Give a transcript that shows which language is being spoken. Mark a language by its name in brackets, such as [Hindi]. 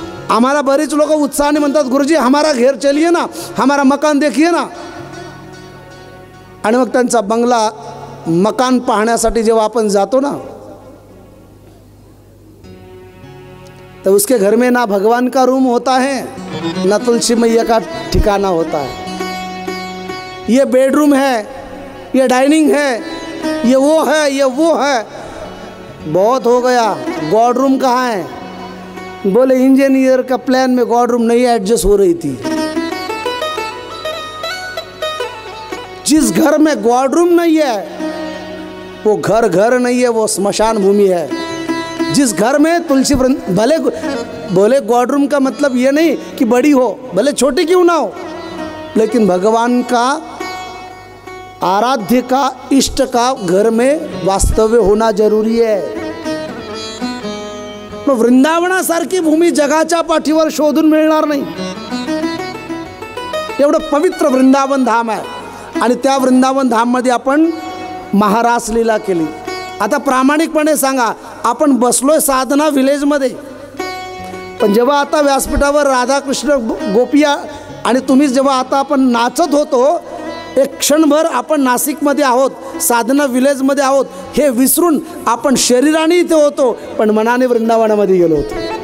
[Marathi] आम्हाला बरीच लोक उत्साहाने म्हणतात [Hindi] गुरुजी हमारा घर चलिए ना, हमारा मकान देखिए ना। [Marathi] आणि मग त्यांचा बंगला मकान पाहण्यासाठी जेव्हा आपण जातो ना, [Hindi] तो उसके घर में ना भगवान का रूम होता है, ना तुलसी मैया का ठिकाना होता है। ये बेडरूम है, ये डाइनिंग है, ये वो है, ये वो है, बहुत हो गया। गॉड रूम कहाँ है? बोले इंजीनियर का प्लान में गॉड रूम नहीं एडजस्ट हो रही थी। जिस घर में गॉड रूम नहीं है वो घर नहीं है, वो स्मशान भूमि है। जिस घर में तुलसी भले बोले गॉड रूम का मतलब ये नहीं कि बड़ी हो, भले छोटी क्यों ना हो, लेकिन भगवान का आराध्य का इष्ट का घर में वास्तव्य होना जरूरी है। [Marathi] मग वृंदावनासारखी भूमी जगाच्या पाठीवर शोधून मिळणार नाही। एवढं पवित्र वृंदावन धाम आहे आणि त्या वृंदावन धाममध्ये आपण महारास लीला केली। आता प्रामाणिकपणे सांगा, आपण बसलोय साधना विलेजमध्ये, पण जेव्हा आता व्यासपीठावर राधाकृष्ण गोपिया आणि तुम्ही जेव्हा आता आपण नाचत होतो, एक क्षणभर आपण नाशिकमध्ये आहोत, साधना विलेजमध्ये आहोत हे विसरून आपण शरीराने इथे होतो पण मनाने वृंदावनामध्ये गेलो होतो।